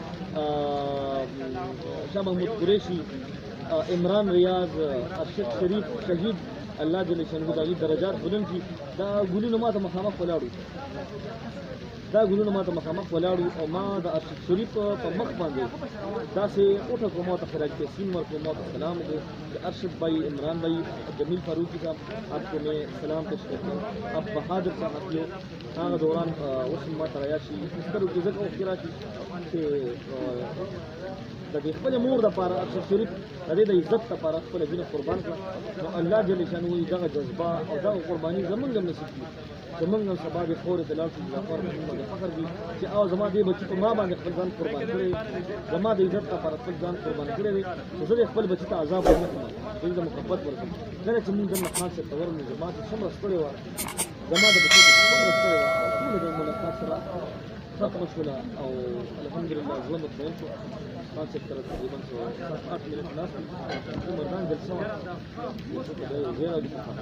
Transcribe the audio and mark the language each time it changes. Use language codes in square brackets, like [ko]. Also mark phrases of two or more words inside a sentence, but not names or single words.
[ps] شاه محمود قریشي عمران ریاض ارشد شریف شهید الله جل شانه د هغې درجات بلند کړي دا ګلونه ما ته مخامخ ولاړو او ما د ارشد شریف په مخ باندې داسې اوټه کړو ما ته خراج تحسین ورکړو ما ته سلام وکړو چې ارشد بھائی عمران بھائی جمیل فاروقی صاحب [ur] آپ کو میں سلام پیش کرتا ہوں آپ بہادر صاحب [ps] یو هغه دوران اوس ما ته رایاد شي سترو کې ځکه اوښکې راشي چې د دې خپلې مور دپاره ارشد شریف د دې د عزت دپاره خپله وینه قربان کړه نو الله جل شانه وایي دغه جذبه او دغه قرباني زمونږ هم نصیب کړي زمونږ هم سبا د خورې ته لاړ شو جعفر محمد فخر دي چې او زما دې بچي په ما باندې خپل ځان قربان کړی زما د عزت لپاره خپل ځان قربان کړی دی چې زه د خپل بچي ته عذاب ونه کړم دوی ته محبت ورکړم کله چې مونږ دلته خان صاحب ته ورغلو زما چې څومره ستړې وه زما د بچي ته څومره ستړې وه ټوله د ملاقات سره ختمه شوله او الحمدلله زړه مطمئن شو خان صاحب سره تقریبا 7-8 منټ ناست وو عمران جلسه وه ځکه دا یو ځای راځي